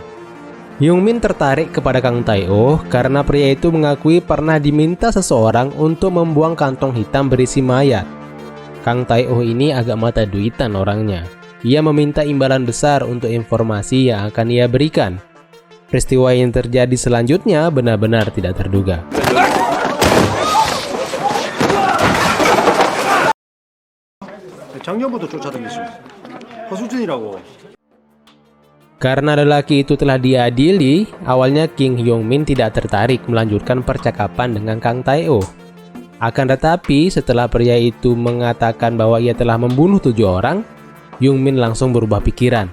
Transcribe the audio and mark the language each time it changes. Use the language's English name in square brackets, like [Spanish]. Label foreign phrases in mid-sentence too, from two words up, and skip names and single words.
[Indonesian] Hyung Min tertarik kepada Kang Tae-oh karena pria itu mengakui pernah diminta seseorang untuk membuang kantong hitam berisi mayat. Kang Tae-oh ini agak mata duitan orangnya. Ia meminta imbalan besar untuk informasi yang akan ia berikan. Peristiwa yang terjadi selanjutnya benar-benar tidak terduga. [Korean] 작년부터 쫓아다니시고 허수진이라고. [Indonesian] Karena lelaki itu telah diadili, awalnya Kim Hyung Min tidak tertarik melanjutkan percakapan dengan Kang Tae-oh. Akan tetapi, setelah pria itu mengatakan bahwa ia telah membunuh 7 orang, Hyung Min langsung berubah pikiran.